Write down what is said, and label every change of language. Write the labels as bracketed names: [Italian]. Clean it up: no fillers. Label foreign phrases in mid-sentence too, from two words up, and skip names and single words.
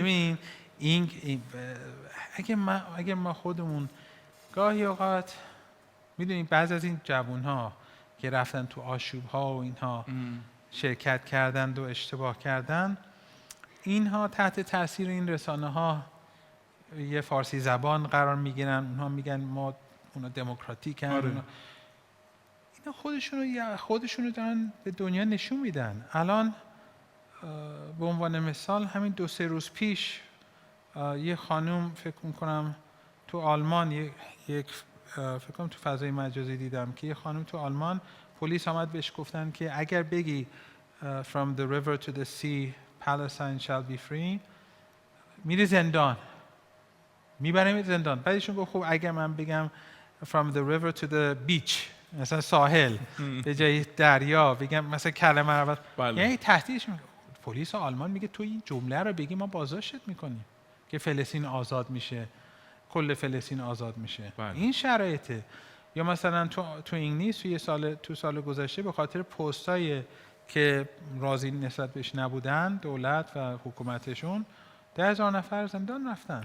[Persian] ببین این اگه ما خودمون گاهی اوقات میدونیم بعضی از این جوان‌ها که رفتن تو آشوب‌ها و اینها شرکت کردند و اشتباه کردن، اینها تحت تاثیر این رسانه‌ها یه فارسی زبان قرار میگیرن، اونها میگن ما اونا دموکراتیکن، اینا خودشونو دارن به دنیا نشون میدن. الان به عنوان مثال همین 2-3 روز پیش یه خانم فکر میکنم تو آلمان یک فکر کنم تو فضای مجازی دیدم که یه خانم تو آلمان پلیس آمد بهش گفتن که اگر بگی [English] from the river to the sea Palestine shall be free [Persian] میره زندان، میبره زندان. بعدشون گفت خب اگر من بگم [English] from the river to the beach [Persian] مثلا ساحل به جای دریا بگم مثلا کلمه رو یعنی تهدیدش میکنه. پلیس آلمان میگه تو این جمله رو بگی ما بازداشتت میکنیم که فلسطین آزاد میشه، کل فلسطین آزاد میشه. این شرایطه. یا مثلا تو انگلیس تو سال گذشته به خاطر پستای که راضی نسبت بهش نبودن دولت و حکومتشون 10,000 نفر زندان رفتن.